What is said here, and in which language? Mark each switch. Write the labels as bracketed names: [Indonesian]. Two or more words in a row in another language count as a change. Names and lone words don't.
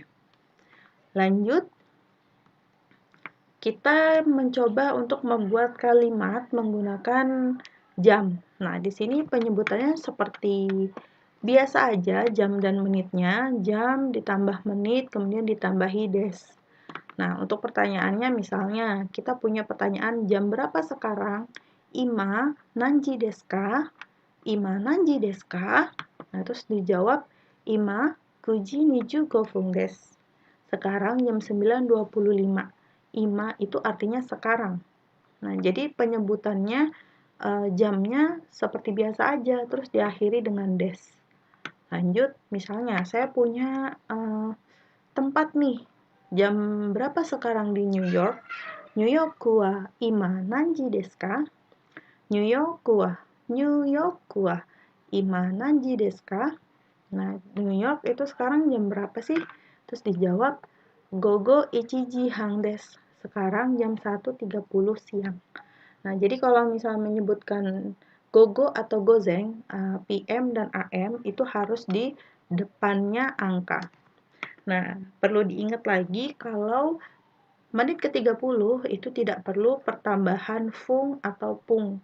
[Indonesian] Lanjut, kita mencoba untuk membuat kalimat menggunakan jam. Nah, di sini penyebutannya seperti biasa aja, jam dan menitnya, jam ditambah menit, kemudian ditambahi des. Nah, untuk pertanyaannya misalnya, kita punya pertanyaan jam berapa sekarang? [Japanese] Ima nanji desu ka? Ima nanji desu ka? [Indonesian] Nah, terus dijawab [Japanese] Ima 9:25 desu. [Indonesian] Sekarang jam 9.25. Ima itu artinya sekarang. Nah, jadi penyebutannya jamnya seperti biasa aja, terus diakhiri dengan des. Lanjut, misalnya saya punya tempat nih. Jam berapa sekarang di New York? [Japanese] New York wa ima nanji desu ka? New York wa ima nanji desu ka? [Indonesian] Nah, New York itu sekarang jam berapa sih? Terus dijawab, [Japanese] gogo ichiji hang desu. [Indonesian] Sekarang jam 1.30 siang. Nah, jadi kalau misalnya menyebutkan gogo atau gozeng, PM dan AM itu harus di depannya angka. Nah, perlu diingat lagi kalau menit ke-30 itu tidak perlu pertambahan fung atau pung.